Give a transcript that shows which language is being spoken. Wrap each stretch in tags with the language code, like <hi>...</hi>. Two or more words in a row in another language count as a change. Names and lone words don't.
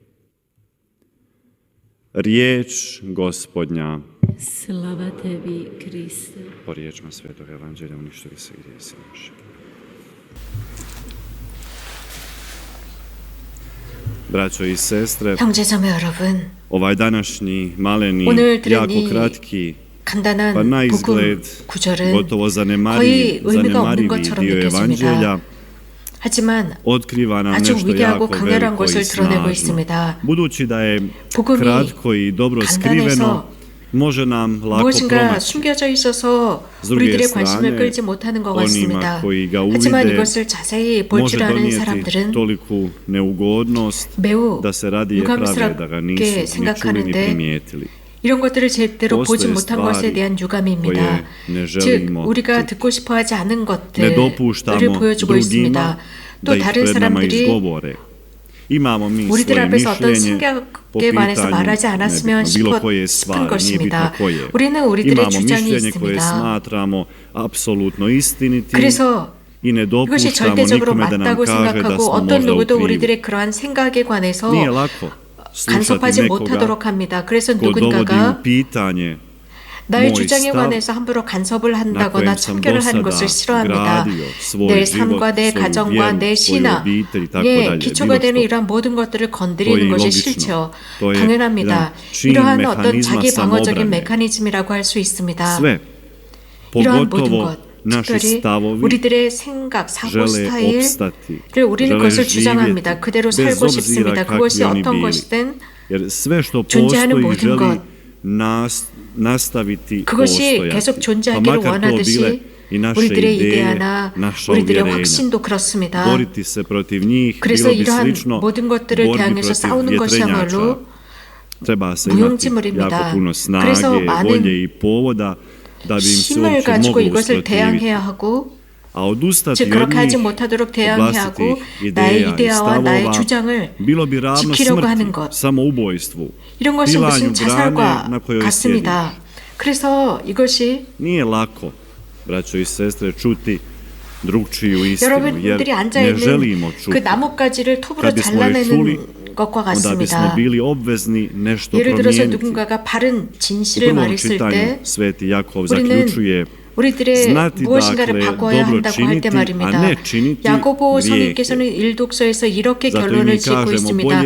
<hr>Riječ Gospodnja. Slava tebi, Kriste. Po riječima Svetog Evanđelja uništili se grijesi naši. Braćo i sestre,</hr> <ko>형제자매 여러분,</ko> <hr>ovaj današnji maleni,</hr> <ko>오늘 들은</ko> <hr>jako</hr> <ko>이</ko> <hr>kratki, pa</hr> <ko>간단한</ko> <hr>na</hr> <ko>복음</ko> <hr>izgled</hr> <ko>구절은</ko> <hr>gotovo</hr> <ko>거의</ko> <hr>zanemarivi</hr> <ko>의미가 없는 것처럼</ko> <hr>dio Evanđelja</hr> <ko>느껴집니다. 하지만</ko> <hr>otkriva nam</hr> <ko>아주</ko> <hr>nešto</hr> <ko>위대하고</ko> <hr>jako</hr> <ko>강렬한</ko> <hr>veliko i</hr> <ko>것을 드러내고</ko> <hr>snažno.</hr> <ko>있습니다.</ko> <hr>Budući da je</hr> <ko>복음이</ko> <hr>kratko i dobro skriveno,</hr> <ko>간단해서</ko> <hr>može nam lako</hr> <ko>무엇인가</ko> <hr>promaći.</hr> <ko>숨겨져 있어서</ko> <hr>S druge</hr> <ko>우리들의</ko> <hr>strane,</hr> <ko>관심을 끌지 못하는 것</ko> <hr>onima</hr> <ko>같습니다.</ko> <hr>koji ga</hr> <ko>하지만</ko> <hr>uvide</hr> <ko>이것을 자세히 볼</ko> <hr>može</hr> <ko>줄 아는</ko> <hr>donijeti</hr> <ko>사람들은</ko> <hr>toliku neugodnost</hr> <ko>매우</ko> <hr>da se radije prave da ga nisu</hr> <ko>유감스럽게</ko> <hr>ni čuli ni</hr> <ko>생각하는데</ko> <hr>primijetili.</hr> <ko>이런 것들을 제대로 보지</ko> <hr>postoje</hr> <ko>못한 것에</ko> <hr>stvari</hr> <ko>대한 유감입니다.</ko> <hr>koje ne</hr> <ko>즉</ko> <hr>želimo</hr> <ko>우리가</ko> <hr>čuti.</hr> <ko>듣고 싶어하지 않은</ko> <hr>Ne</hr> <ko>것들을</ko> <hr>dopuštamo</hr> <ko>보여주고</ko> <hr>drugima</hr> <ko>있습니다.</ko> <hr>da</hr> <ko>또</ko> <hr>ih</hr> <ko>다른</ko> <hr>pred nama</hr> <ko>사람들이</ko> <hr>izgovore. Imamo mi</hr> <ko>우리들</ko> <hr>svoje</hr> <ko>앞에서 어떤</ko> <hr>mišljenje po</hr> <ko>생각에 관해서</ko> <hr>pitanju</hr> <ko>말하지 않았으면</ko> <hr>bilo koje</hr> <ko>싶은</ko> <hr>stvari, nije bitno</hr> <ko>것입니다.</ko> <hr>koje.</hr> <ko>우리는 우리들의</ko> <hr>Imamo</hr> <ko>주장이</ko> <hr>mišljenje koje</hr> <ko>있습니다.</ko> <hr>smatramo apsolutno istinitim</hr> <ko>그래서</ko> <hr>i ne</hr> <ko>이것이</ko> <hr>dopuštamo</hr> <ko>절대적으로</ko> <hr>nikome da nam</hr> <ko>맞다고</ko> <hr>kaže da</hr> <ko>생각하고</ko> <hr>smo</hr> <ko>어떤</ko> <hr>možda u</hr> <ko>누구도</ko> <hr>krivu.</hr> <ko>우리들의 그러한 생각에 관해서</ko> <hr>Nije lako slušati</hr> <ko>간섭하지</ko> <hr>nekoga</hr> <ko>못하도록 합니다. 그래서</ko> <hr>ko dovodi</hr> <ko>누군가가</ko> <hr>u pitanje</hr> <ko>나의</ko> <hr>moj</hr> <ko>주장에</ko> <hr>stav</hr> <ko>관해서 함부로 간섭을</ko> <hr>na</hr> <ko>한다거나</ko> <hr>kojem sam</hr> <ko>참견을 하는</ko> <hr>do</hr> <ko>것을</ko> <hr>sada</hr> <ko>싫어합니다.</ko> <hr>gradio svoj</hr> <ko>내</ko> <hr>život,</hr> <ko>삶과 내</ko> <hr>svoju</hr> <ko>가정과</ko> <hr>vjeru,</hr> <ko>내</ko> <hr>svoju</hr> <ko>신앙,</ko> <hr>obitelj i tako</hr> <ko>예,</ko> <hr>dalje.</hr> <ko>기초가</ko> <hr>Bilo</hr> <ko>되는</ko> <hr>što.</hr> <ko>이러한 모든 것들을</ko> <hr>To je</hr> <ko>건드리는 것이</ko> <hr>logično.</hr> <ko>싫죠.</ko> <hr>To je</hr> <ko>당연합니다.</ko> <hr>jedan čin</hr> <ko>이러한 어떤</ko> <hr>mehanizma</hr> <ko>자기 방어적인</ko> <hr>samobrane.</hr> <ko>메커니즘이라고 할 수 있습니다.</ko> <hr>Sve,</hr> <ko>이러한 모든</ko> <hr>pogotovo</hr> <ko>것,</ko> <hr>naši</hr> <ko>특별히</ko> <hr>stavovi</hr> <ko>우리들의 생각, 사고</ko> <hr>žele opstati,</hr> <ko>스타일을 우리는</ko> <hr>žele</hr> <ko>그것을</ko> <hr>živjeti</hr> <ko>주장합니다. 그대로</ko> <hr>bez</hr> <ko>살고</ko> <hr>obzira</hr> <ko>싶습니다.</ko> <hr>kakvi</hr> <ko>그것이</ko> <hr>oni</hr> <ko>어떤</ko> <hr>bili.</hr> <ko>것이든</ko> <hr>Jer sve što</hr> <ko>존재하는</ko> <hr>postoji</hr> <ko>모든</ko> <hr>želi</hr> <ko>것,</ko> <hr>nastaviti</hr> <ko>그것이</ko> <hr>postojati.</hr> <ko>계속</ko> <hr>Pa</hr> <ko>존재하기를</ko> <hr>makar to bile</hr> <ko>원하듯이</ko> <hr>i naše</hr> <ko>우리들의</ko> <hr>ideje,</hr> <ko>이데아나</ko> <hr>naša</hr> <ko>우리들의</ko> <hr>uvjerenja.</hr> <ko>확신도 그렇습니다.</ko> <hr>Boriti se protiv njih</hr> <ko>그래서</ko> <hr>bilo bi</hr> <ko>이러한</ko> <hr>slično</hr> <ko>모든 것들을</ko> <hr>borbi</hr> <ko>대항해서</ko> <hr>protiv</hr> <ko>싸우는 것이야말로</ko> <hr>vjetrenjača. Treba se imati</hr> <ko>무용지물입니다.</ko> <hr>jako puno snage,</hr> <ko>그래서 많은</ko> <hr>volje i povoda da bi im se</hr> <ko>힘을</ko> <hr>uopće</hr> <ko>가지고</ko> <hr>moglo</hr> <ko>이것을</ko> <hr>usprotiviti.</hr> <ko>대항해야 하고</ko> <hr>A odustati</hr> <ko>즉</ko> <hr>od</hr> <ko>그렇게 하지</ko> <hr>njih,</hr> <ko>못하도록</ko> <hr>od</hr> <ko>대항해하고</ko> <hr>vlastitih</hr> <ko>나의</ko> <hr>ideja i</hr> <ko>이데아와 나의</ko> <hr>stavova,</hr> <ko>주장을</ko> <hr>bilo bi ravno</hr> <ko>지키려고 하는</ko> <hr>smrti,</hr> <ko>것.</ko> <hr>samoubojstvu,</hr> <ko>이런 것은</ko> <hr>pilanju</hr> <ko>무슨</ko> <hr>grane</hr> <ko>자살과</ko> <hr>na kojoj sjediš.</hr> <ko>같습니다. 그래서 이것이</ko> <hr>Nije lako, braćo i sestre, čuti drugčiju istinu, jer</hr> <ko>여러분들이 앉아</ko> <hr>ne</hr> <ko>있는</ko> <hr>želimo</hr> <ko>그</ko> <hr>čuti.</hr> <ko>나뭇가지를 톱으로</ko> <hr>Kad bismo je čuli,</hr> <ko>잘라내는 것과</ko> <hr>onda bismo</hr> <ko>같습니다.</ko> <hr>bili obvezni nešto</hr> <ko>예를 들어서</ko> <hr>promijeniti.</hr> <ko>누군가가 바른</ko> <hr>U</hr> <ko>진실을</ko> <hr>prvom</hr> <ko>말했을</ko> <hr>čitanju</hr> <ko>때</ko> <hr>Sveti Jakov</hr> <ko>우리는</ko> <hr>zaključuje</hr> <ko>우리들의</ko> <hr>znati</hr> <ko>무엇인가를</ko> <hr>dakle</hr> <ko>바꿔야</ko> <hr>dobro</hr> <ko>한다고 할 때</ko> <hr>činiti, a</hr> <ko>말입니다.</ko> <hr>ne činiti</hr> <ko>야고보</ko> <hr>grijehe.</hr> <ko>성인께서는 일독서에서 이렇게</ko> <hr>Zato i</hr> <ko>결론을</ko> <hr>mi</hr> <ko>짓고</ko> <hr>kažemo</hr> <ko>있습니다.</ko>